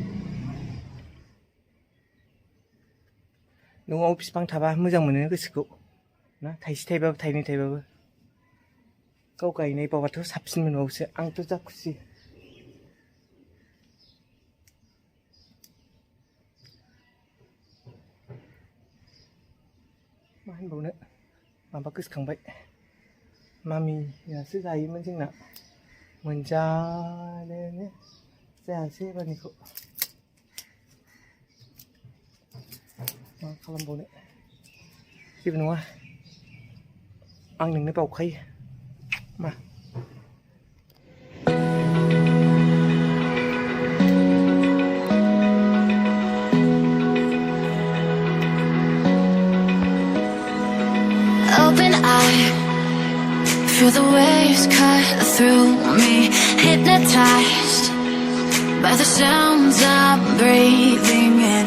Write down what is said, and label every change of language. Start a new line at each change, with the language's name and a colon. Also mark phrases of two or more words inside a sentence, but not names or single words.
Bodo: न'आव बिफां थाबा मोजां मोनो गोसोखौ ना थाइसे थाइबाबो थाइनै थाइबाबो गाव गायनाय बावबाथ' साबसिन मोनबावोसो आंथ' जा खुसि मा होनबावनो माबा गोसोखांबाय मामियासो जायोमोन जोंना मोनजानोनो जायासै एबारनिखौ मा खालामबावनो जेबो नङा आं नोंनो बावखायो मा
English: Open eye, feel the waves cut through me, hypnotized by the sounds I'm breathing in.